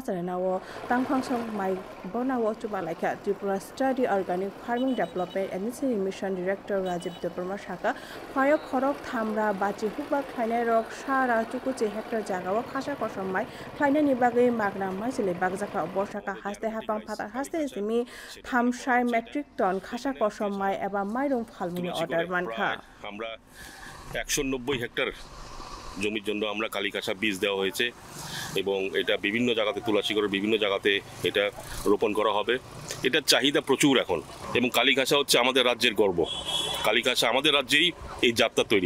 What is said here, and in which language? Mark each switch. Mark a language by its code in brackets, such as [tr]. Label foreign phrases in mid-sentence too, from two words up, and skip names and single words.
[trp] charanawo tangphangsong mai bonawo chuba laikha Tripura Study [en] Organic Farming Development and Mission Director [trp] Rajiv Deparma Shaka khayok khorok thamra bachi hukba khlainai rok sara chukuchi hector jagao khasa kosomai khlainai ni bagai magna maisile bagjaka borsaka haste hapang phata haste simi thamsai [en] metric ton [trp] khasa kosomai eba mairung phalmuni order mankha [bn] আমরা 190 হেক্টর জমির জন্য আমরা কালিকাশা বীজ দেওয়া হয়েছে এবং এটা বিভিন্ন জায়গাতে তুলসীগড়ের বিভিন্ন জায়গাতে এটা রোপণ করা হবে। এটার চাহিদা প্রচুর এখন এবং কালিকাশা হচ্ছে আমাদের রাজ্যের গর্ব। কালিকাশা আমাদের রাজ্যেই এই যাত্রা তৈরি।